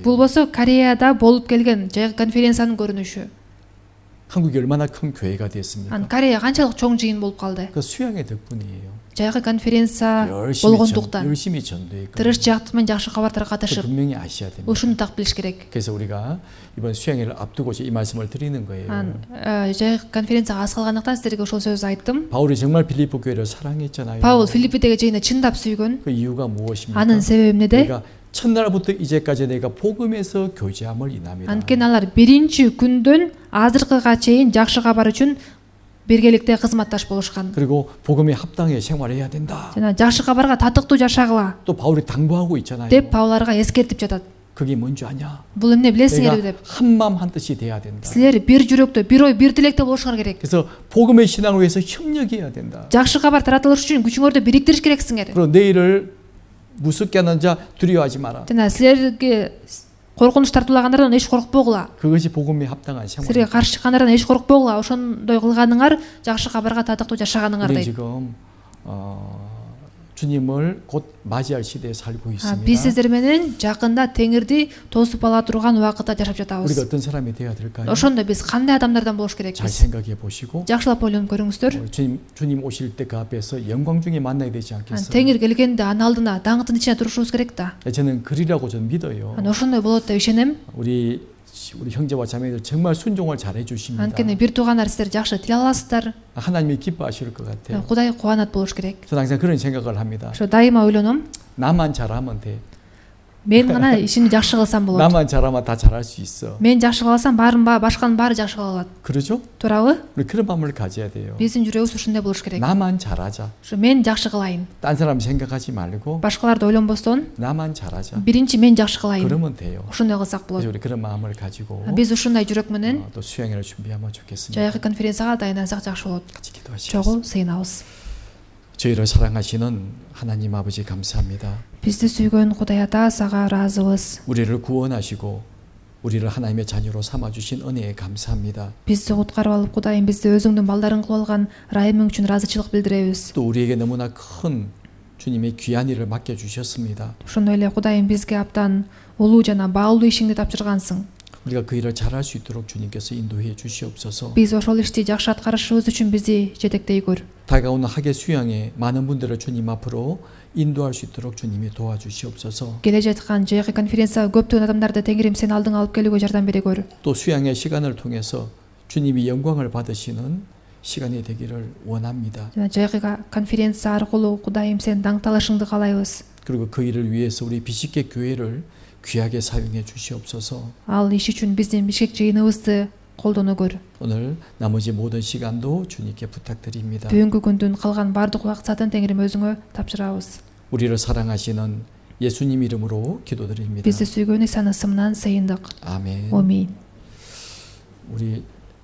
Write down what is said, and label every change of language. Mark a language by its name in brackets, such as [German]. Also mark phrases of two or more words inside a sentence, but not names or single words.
[Kyrgyz] Бул болсо Кореяда болуп келген жайкы конференциянын көрүнүшү. [Korean] 한국이 얼마나 큰 교회가 됐습니까? [Kyrgyz] Корея канчалык чоң жыйын болуп калды. [Korean] 그 수양의 덕분이에요. [Kyrgyz] Жайкы конференция [Korean] 열심히 [Kyrgyz] болгондуктан [Korean] 전도했고 [Kyrgyz] тырыш жактымын жакшы кабардар катышып, [Korean] 분명히 아셔야 됩니다. [Kyrgyz] ушуну так билиш керек. [Korean] 그래서 우리가 이번 수양회를 앞두고 이 말씀을 드리는 거예요. [Kyrgyz] Жайкы конференцияга аз калгандыктан сиздерге ошол сөздү айттым. [Korean] 바울이 정말 필리포 교회를 사랑했잖아요. [Kyrgyz] Паул Филиппидеги жыйыны чындап сүйгөн. [Korean] 그 이유가 무엇입니까? [Kyrgyz] Анын себеби эмнеде? [Korean] 내가 첫날부터 이제까지 내가 복음에서 교제함을 인함이라. [Kyrgyz] Анткени алар биринчи күндөн азыркыга чейин жакшы кабар үчүн биргеликте кызматташ болушкан. [Korean] 그리고 복음에 합당해 생활해야 된다. [Kyrgyz] жана жакшы кабарга татыктуу жашагыла [Korean] 또 바울이 당부하고 있잖아요. [Kyrgyz] деп Пауларга эскертип жатат. [Korean] 그게 뭔지 아냐? [Kyrgyz] Бул эмне билесиңерби [Korean] 내가 [Kyrgyz] деп. [Korean] 한마음 한뜻이 돼야 된다. [Kyrgyz] Силер бир жүрөктө, бир ой, бир тилекте болушуңар керек. [Korean] 그래서 복음의 신앙을 위해서 협력해야 된다. [Kyrgyz] жакшы кабар таратылыш үчүн күчүңөрдү бириктириш керексиңер. [Korean] 그리고 내일을 무섭게 하는 자 두려워하지 마라. [Kyrgyz] жана силерге коркунуч тартуулагандардан эч коркпогула. [Korean] 그것이 복음에 합당한 [Kyrgyz] силерге [Korean] 생활. [Kyrgyz] каршы чыккандардан эч коркпогула. ошондой кылганыңар жакшы кабарга татыктуу жашаганыңар [Korean] 우리 [Kyrgyz] дейт. [Korean] 지금 주님을 곧 맞이할 시대에 살고 있습니다. [Kyrgyz] Биз сиздер менен жакында Теңирди тосуп ала турган убакытта жашап [Korean] 우리가 [Kyrgyz] жатабыз. [Korean] 어떤 사람이 돼야 될까요? [Kyrgyz] ошондо биз кандай адамдардан болуш [Korean] 잘 [Kyrgyz] керекпиз? [Korean] 생각해 보시고 [Kyrgyz] жакшылап ойлонуп көрүңүздөр. [Korean] 주님 오실 때 그 앞에서 영광 중에 만나야 되지 않겠어요? [Kyrgyz] Теңир келгенде анын алдына даңктын ичине турушубуз керек да. [Korean] 저는 그리라고 전 믿어요. [Kyrgyz] ошондой болот деп ишенем. [Korean] 우리 형제와 자매들 정말 순종을 잘해 주십니다. [Kyrgyz] анткени бир туугандар сиздер жакшы тил аласыздар. [Korean] 하나님이 기뻐하실 것 같아요. [Kyrgyz] Кудай кубанат болуш керек. [Korean] 저는 항상 그런 생각을 합니다. [Kyrgyz] ошо дайыма ойлоном. [Korean] 나만 잘하면 돼. [Kyrgyz] Мен гана ишимди жакшы кылсам болот. [Korean] 나만 잘하면 다 잘할 수 있어. [Kyrgyz] Мен жакшы кылсам башканын баары жакшы кыла алат. [Korean] 그러죠? [Kyrgyz] Туурабы? [Korean] 우리 그런 마음을 가져야 돼요. [Kyrgyz] Биздин жүрөгүбүз ушундай болуш керек. [Korean] 나만 잘하자. [Kyrgyz] Мен жакшы кылайын. [Korean] 딴 사람 생각하지 말고 [Kyrgyz] Башкаларды ойлонбостон [Korean] 나만 잘하자. [Kyrgyz] биринчи мен жакшы кылайын. [Korean] 그러면 돼요. [Kyrgyz] Ошондой кылсак болот. [Korean] 그래서 우리 그런 마음을 가지고 [Kyrgyz] Биз ушундай жүрөк менен [Korean] 또 수양회를 준비하면 좋겠습니다. [Kyrgyz] жайкы конференцияга дайындансак жакшы болот. [Korean] 같이 기도하시겠습니다. [Kyrgyz] Чогуу сыйынабыз. [Korean] 저희를 사랑하시는 하나님 아버지 감사합니다. [Kyrgyz] Бизди сүйгөн Кудай Ата сага ыраазыбыз. [Korean] 우리를 구원하시고 우리를 하나님의 자녀로 삼아 주신 은혜에 감사합니다. [Kyrgyz] Бизди куткарып алып Кудайым бизди өзүңдүн балдарың кылып алган ырайымың үчүн ыраазычылык билдиребиз. [Korean] 또 우리에게 너무나 큰 주님의 귀한 일을 맡겨 주셨습니다. [Kyrgyz] Ошондой эле Кудайым бизге абдан улуу жана баалуу ишиңди тапшыргансың. [Korean] 우리가 그 일을 잘할 수 있도록 주님께서 인도해 주시옵소서. [Kyrgyz] Биз ошол ишти жакшы аткарышыбыз үчүн бизди жетектейгөр. [Korean] 다가오는 학예 수양에 많은 분들을 주님 앞으로 인도할 수 있도록 주님이 도와주시옵소서. [Kyrgyz] Келе жаткан жайкы конференцияга көптөгөн адамдарды Теңирим сен алдыңа алып келүүгө жардам берегөр. [Korean] 또 수양의 시간을 통해서 주님이 영광을 받으시는 시간이 되기를 원합니다. [Kyrgyz] жана жайкы конференция аркылуу Кудайым сен даңкталышыңды каалайбыз. [Korean] 그리고 그 일을 위해서 우리 비식계 교회를 귀하게 사용해 주시옵소서. [Kyrgyz] Ал иш үчүн биздин Бишкек жыйыныбызды колдоногөр. [Korean] 오늘 나머지 모든 시간도 주님께 부탁드립니다. [Kyrgyz] Бүгүнкү күндүн калган бардык убакытын Теңирим өзүңө тапшырабыз. [Korean] 우리를 사랑하시는 예수님 이름으로 기도드립니다. [Kyrgyz] Бизди сүйгөн Исанын ысымынан сыйындык. [Korean] 아멘. [Kyrgyz] Амин. [Korean] 우리